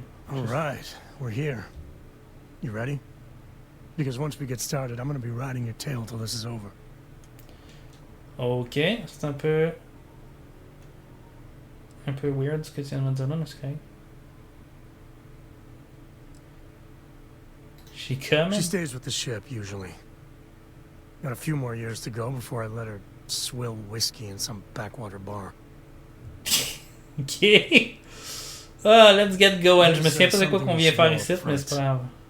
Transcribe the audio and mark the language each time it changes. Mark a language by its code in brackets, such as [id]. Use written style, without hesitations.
[en] All right, we're here. You ready? Because once we get started, I'm gonna be riding your tail till this is over. [fr] Ok, c'est un peu weird ce que tu viens de me dire là, mais c'est correct. [en] She coming? She stays with the ship, usually. Got a few more years to go before I let her swill whiskey in some backwater bar. Ok. Ah, let's get going. [fr] Je me souviens pas de quoi qu'on vient faire ici, mais c'est pas grave.